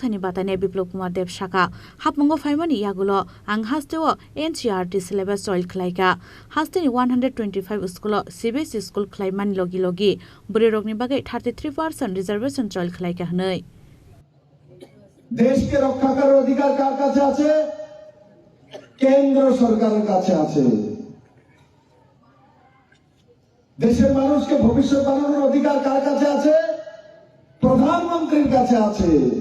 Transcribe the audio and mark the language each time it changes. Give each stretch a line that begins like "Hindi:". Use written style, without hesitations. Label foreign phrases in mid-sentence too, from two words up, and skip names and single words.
Kok Borok: Thani batane Biplop Kumar Dev Shaka hapmungo faimani yagulo ang hastewo
English: NCERT syllabus
Kok Borok: soil khlaika hasteni 125 school
English: CBSE school
Kok Borok: khlaimani logi buri rokni bagai 33% reservation soil khlaika hnai
Bangla: দেশকে রক্ষা করার অধিকার কার কাছে আছে কেন্দ্র সরকারের কাছে আছে দেশের মানুষকে ভবিষ্যৎ বানানোর অধিকার কার কাছে আছে প্রধানমন্ত্রীর কাছে আছে